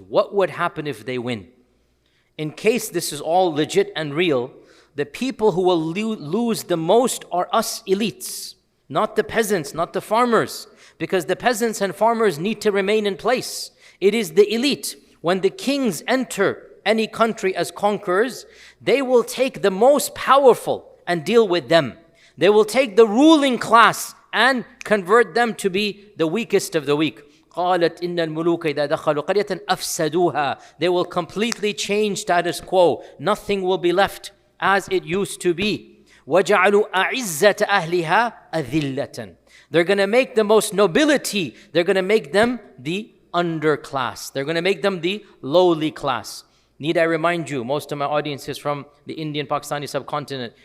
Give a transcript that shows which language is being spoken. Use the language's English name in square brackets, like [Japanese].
[English] What would happen if they win? In case this is all legit and real, the people who will lose the most are us elites, not the peasants, not the farmers, because the peasants and farmers need to remain in place. It is the elite. When the kings enter any country as conquerors, they will take the most powerful and deal with them. They will take the ruling class and convert them to be the weakest of the weak. [Arabic] قالت إن الملوك إذا دخلوا قرية أفسدوها. [English] They will completely change status quo. Nothing will be left as it used to be. [Arabic] وجعلوا أعزة أهلها أذلة. [English] They're going to make the most nobility, they're going to make them the underclass. They're going to make them the lowly class. Need I remind you, most of my audience is from the Indian Pakistani subcontinent.